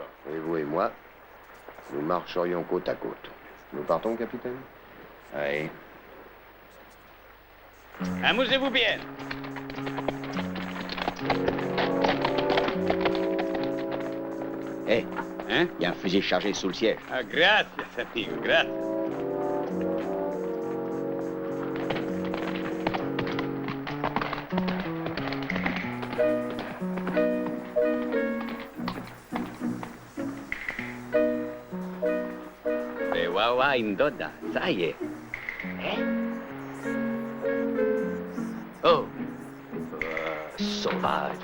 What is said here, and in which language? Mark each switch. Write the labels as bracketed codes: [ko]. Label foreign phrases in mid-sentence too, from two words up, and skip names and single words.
[fr] Et vous et moi, nous marcherions côte à côte. Nous partons, capitaine? Oui. Amusez-vous bien. Hé, Hein? il y a un fusil chargé sous le siège. [es] Ah, gracias, amigo, gracias. Wawa Indoda, [fr] ça y est. Oh. Sauvage.